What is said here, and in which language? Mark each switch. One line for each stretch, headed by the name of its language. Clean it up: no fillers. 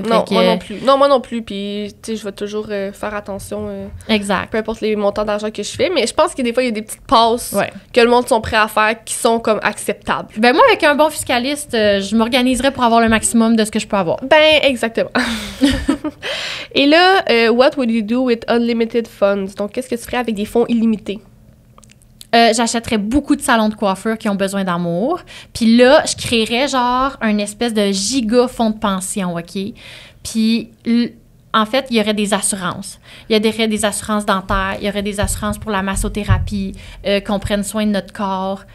French: non, moi non plus. Non, moi non plus. Puis, tu sais, je vais toujours faire attention. Exact. Peu importe les montants d'argent que je fais. Mais je pense que des fois, il y a des petites passes Ouais. que le monde sont prêts à faire qui sont comme acceptables. Ben moi, avec un bon fiscaliste, je m'organiserais pour avoir le maximum de ce que je peux avoir. Ben, exactement. Et là,
English: what would you do with unlimited funds?
French: Donc, qu'est-ce que tu ferais avec des fonds illimités? J'achèterais beaucoup de salons de coiffure qui ont besoin d'amour. Puis là, je créerais genre un espèce de giga fonds de pension, OK? Puis, en fait, il y aurait des assurances. Il y aurait des assurances dentaires, il y aurait des assurances pour la massothérapie, qu'on prenne soin de notre corps.